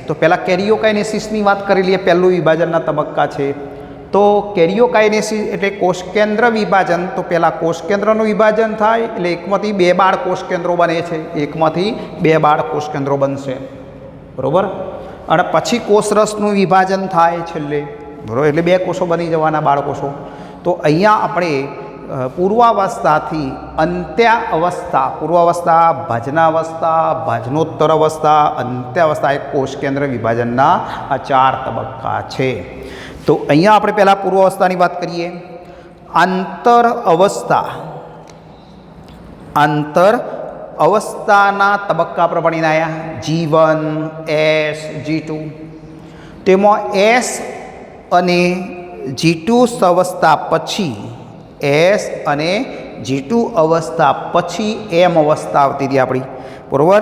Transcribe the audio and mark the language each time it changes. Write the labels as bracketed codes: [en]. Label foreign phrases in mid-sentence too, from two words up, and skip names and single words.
[gu] તો પહલા કેરિયોકાઇનેસિસની બાત કરી લીએ। પહલૂ વિભાજનના તબક્કા છે તો કેરિયોકાઇનેસિસ એટલે કોષ કેન્દ્ર વિભાજન। તો પહલા કોષ કેન્દ્રનું વિભાજન થાય એટલે એકમાંથી બે બાળ કોષ કેન્દ્રો બને છે। એકમાંથી બે બાળ કોષ કેન્દ્રો બનશે બરોબર। અને પછી કોષરસનું વિભાજન થાય છેલ્લે બરોબર એટલે બે કોષો બની જવાના બાળકોષો। તો અહીંયા આપણે પૂર્વાવસ્થાથી અંત્યાવસ્થા પૂર્વાવસ્થા ભાજનાવસ્થા ભાજનોત્તર અવસ્થા અંત્યાવસ્થા એક કોષ કેન્દ્ર વિભાજનના આ 4 તબક્કા છે। તો અહીંયા આપણે પહલા પૂર્વાવસ્થાની બાત કરીએ। આંતર અવસ્થાના તબક્કા પ્રમાણે આયા G1 S G2 તેમાં S અને G2 અવસ્થા પછી S અને G2 અવસ્થા પછી M અવસ્થા આવતી હતી આપણી બરોબર।